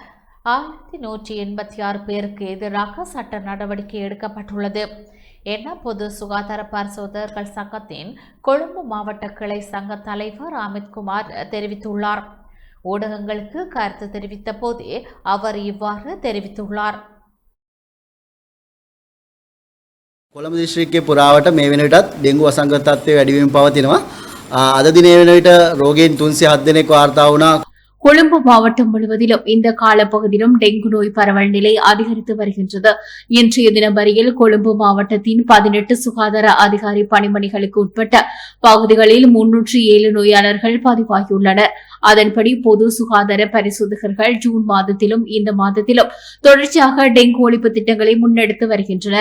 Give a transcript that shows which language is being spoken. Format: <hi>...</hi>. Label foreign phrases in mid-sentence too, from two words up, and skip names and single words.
<ta>1186 பேருக்கு எதிராக சட்ட நடவடிக்கை எடுக்கப்பட்டுள்ளது என பொது சுகாதார பரிசோதகர்கள் சங்கத்தின் கொழும்பு மாவட்ட கிளை சங்க தலைவர் அமித்குமார் தெரிவித்துள்ளார். ஊடகங்களுக்கு கருத்து தெரிவித்த போதே அவர் இவ்வாறு தெரிவித்துள்ளார்.</ta> <si>කොළඹ දිස්ත්‍රික්කයේ පුරාවට මේ වෙන විටත් ඩෙන්ගු අසංගත තත්ත්වය වැඩි වීම පවතිනවා. අද දිනේ වෙන විට රෝගීන් 307 දෙනෙක් වාර්තා වුණා.</si> <ta>கொழும்பு மாவட்டம் முழுவதிலும் இந்த காலப்பகுதியிலும் டெங்கு நோய் பரவல் நிலை அதிகரித்து வருகின்றது. இன்றைய தினம் வரையில் கொழும்பு மாவட்டத்தின் 18 சுகாதார அதிகாரி பணிமனைகளுக்கு உட்பட்ட பகுதிகளில் 307 நோயாளர்கள் பதிவாகியுள்ளனர். அதன்படி பொது சுகாதார பரிசோதகர்கள் ஜூன் மாதத்திலும் இந்த மாதத்திலும் தொடர்ச்சியாக டெங்கு ஒழிப்பு திட்டங்களை முன்னெடுத்து வருகின்றனர்.</ta>